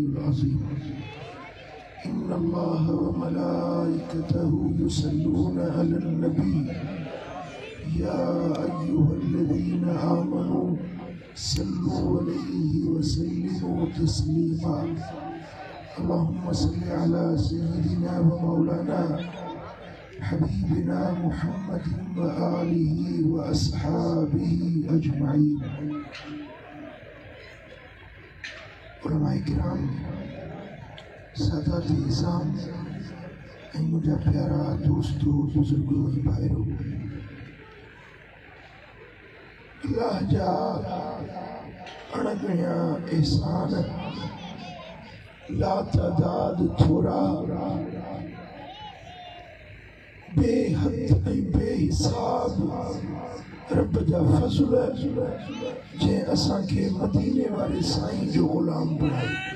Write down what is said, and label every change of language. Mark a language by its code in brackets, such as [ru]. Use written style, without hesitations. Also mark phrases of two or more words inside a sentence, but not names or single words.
[ar] العظيم إن الله وملائكته يصلون على النبي يا أيها الذين آمنوا صلوا عليه وسلموا تسليما اللهم صل على سيدنا ومولانا حبيبنا محمد وآله وأصحابه أجمعين। [sd] उलमाए किराम, सादात इज़ाम ऐं मुंहिंजा प्यारा दोस्तों बुजुर्गो भाइरो, अल्लाह जा अणगणिया एहसान लातादाद थोरा बेहद ऐं बेहिसाब रब जा फज़ल जे असांखे मदीने वारे साईं जो ग़ुलाम बणाई।